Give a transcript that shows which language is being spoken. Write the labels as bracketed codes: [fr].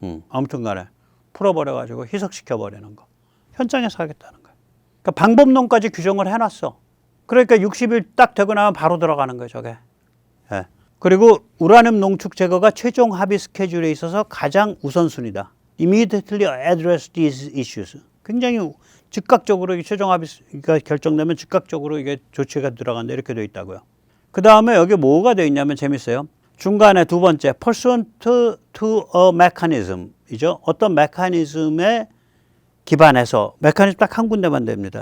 [ko] 아무튼 간에 풀어버려가지고 희석시켜버리는 거. 현장에서 하겠다는 거예요. 그러니까 방법론까지 규정을 해놨어. 그러니까 60일 딱 되고 나면 바로 들어가는 거예요, 저게. 예. 그리고 우라늄 농축 제거가 최종 합의 스케줄에 있어서 가장 우선순위다. [en] Immediately address these issues. [ko] 굉장히 즉각적으로 최종 합의가 결정되면 즉각적으로 이게 조치가 들어간다 이렇게 되어 있다고요. 그 다음에 여기 뭐가 되어 있냐면 재밌어요. 중간에 두 번째 [en] pursuant to a mechanism [ko] 이죠. 어떤 메커니즘에 기반해서 메커니즘 딱 한 군데만 됩니다.